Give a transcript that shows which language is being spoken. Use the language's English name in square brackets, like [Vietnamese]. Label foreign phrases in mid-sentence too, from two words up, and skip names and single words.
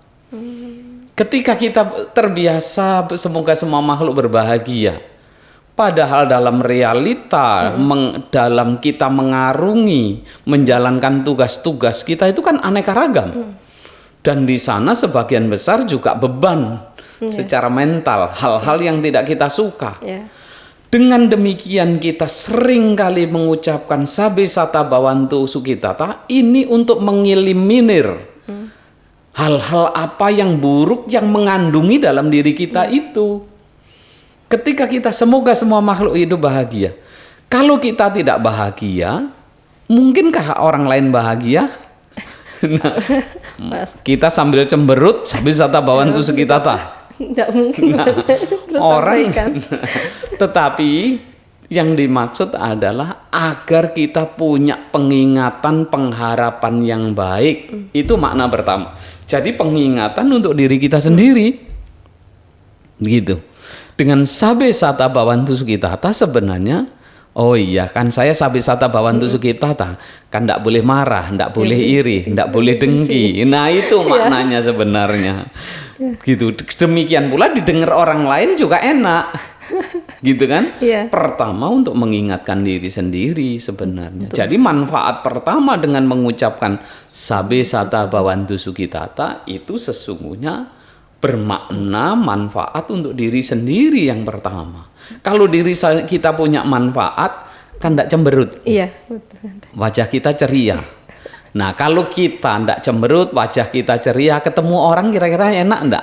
[Indonesian] Ketika kita terbiasa semoga semua makhluk berbahagia, padahal dalam realita dalam kita mengarungi menjalankan tugas-tugas kita itu kan aneka ragam. Dan di sana sebagian besar juga beban secara mental, hal-hal yang tidak kita suka. Dengan demikian kita sering kali mengucapkan [Pali] sabe sata bawantu sukitata [Indonesian] ini untuk mengeliminir hal-hal apa yang buruk yang mengandungi dalam diri kita itu. Ketika kita semoga semua makhluk hidup bahagia. Kalau kita tidak bahagia, mungkinkah orang lain bahagia? Nah, kita sambil cemberut [Pali] sabe sata bawantu sukitata. [Indonesian] Tidak mungkin. Orang tetapi yang dimaksud adalah agar kita punya pengingatan, pengharapan yang baik. Itu makna pertama. Jadi pengingatan untuk diri kita sendiri. Begitu. Dengan [Pali] sabe sata bawantu sukitata [Indonesian] sebenarnya, oh iya kan saya [Pali] sabe sata bawantu sukitata, [Indonesian] kan tidak boleh marah, tidak boleh iri, tidak boleh dengki. Nah, itu maknanya sebenarnya. Gitu. Demikian pula didengar orang lain juga enak. Gitu kan? Pertama untuk mengingatkan diri sendiri sebenarnya. Jadi manfaat pertama dengan mengucapkan [Pali] sabe sata bawantu sukitata [Indonesian] itu sesungguhnya bermakna manfaat untuk diri sendiri yang pertama. Kalau diri kita punya manfaat kan tidak cemberut. Iya, betul. Wajah kita ceria. Nah, kalau kita tidak cemberut, wajah kita ceria, ketemu orang kira-kira enak enggak?